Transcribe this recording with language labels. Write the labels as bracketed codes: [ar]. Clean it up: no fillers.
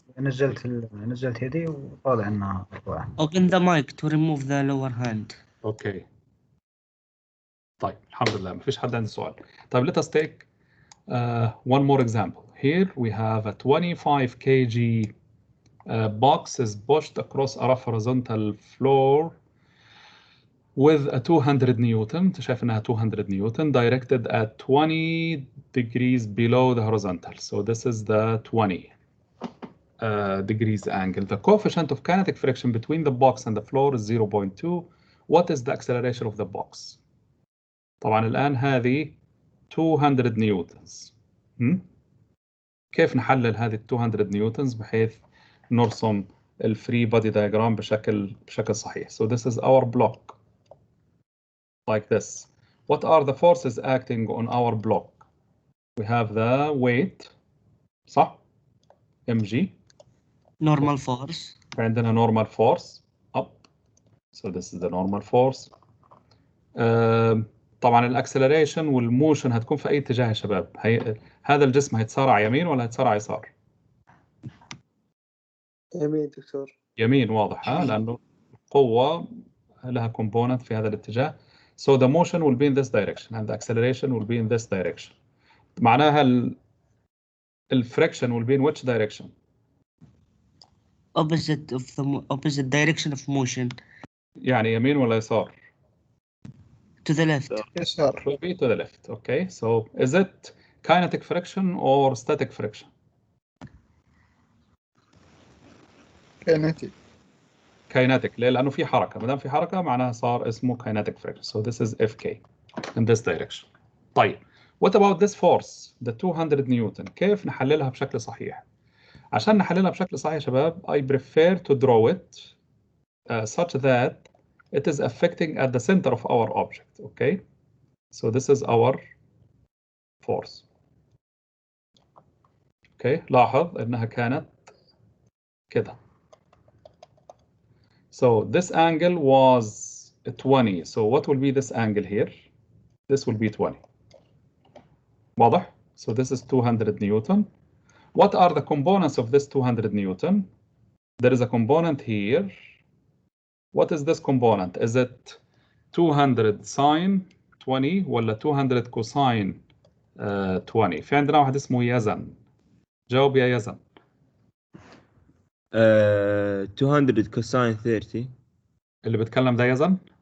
[ar] نزلت يدي وطالع انها مرفوعه. [en] Open the mic to remove the lower hand. [ar] اوكي. طيب الحمد لله ما فيش حد عنده سؤال. [en] طيب let us take one more example. Here we have a 25 kg box is pushed across a rough horizontal floor with a 200 Newton. [ar] انت شايف انها 200 Newton directed at 20 degrees below the horizontal. [en] So this is the 20 degrees angle. The coefficient of kinetic friction between the box and the floor is 0.2. What is the acceleration of the box? [ar] طبعا الآن هذه 200 نيوتنز. كيف نحلل هذه 200 نيوتنز بحيث نرسم الفري بودي diagram بشكل صحيح. [en] So this is our block like this. What are the forces acting on our block? We have the weight, [ar] صح؟ [en] mg. Normal force. [ar] عندنا [en] normal force up. So this is the normal force. [ar] طبعا الاكسلريشن والموشن هتكون في اي اتجاه يا شباب؟ هذا الجسم هيتسارع يمين ولا هيتسارع يسار؟ يمين دكتور. يمين واضح، ها، لانه القوه لها كومبوننت في هذا الاتجاه. [en] So the motion will be in this direction and the acceleration will be in this direction. [ar] معناها الفريكشن [en] will be in which direction? Opposite direction of motion. [ar] يعني يمين ولا يسار؟ [en] To the left. [ar] يسار. [en] Will be to the left. Okay, so is it kinetic friction or static friction? Kinetic. [ar] ليه؟ لأنه في حركة. ما دام في حركة معناها صار اسمه kinetic friction. [en] So this is Fk in this direction. طيب. What about this force? The 200 Newton. [ar] كيف نحللها بشكل صحيح؟ عشان نحللها بشكل صحيح يا شباب, [en] I prefer to draw it such that it is affecting at the center of our object. Okay. So this is our force. [ar] Okay. لاحظ إنها كانت كده. [en] So this angle was 20. So what will be this angle here? This will be 20. [ar] واضح? [en] So this is 200 Newton. What are the components of this 200 Newton? There is a component here. What is this component? Is it 200 sine 20 [ar] ولا 200 cosine 20؟ في عندنا واحد اسمه يزن. جاوب يا يزن. 200 كوساين 30. اللي بتكلم ده يزن؟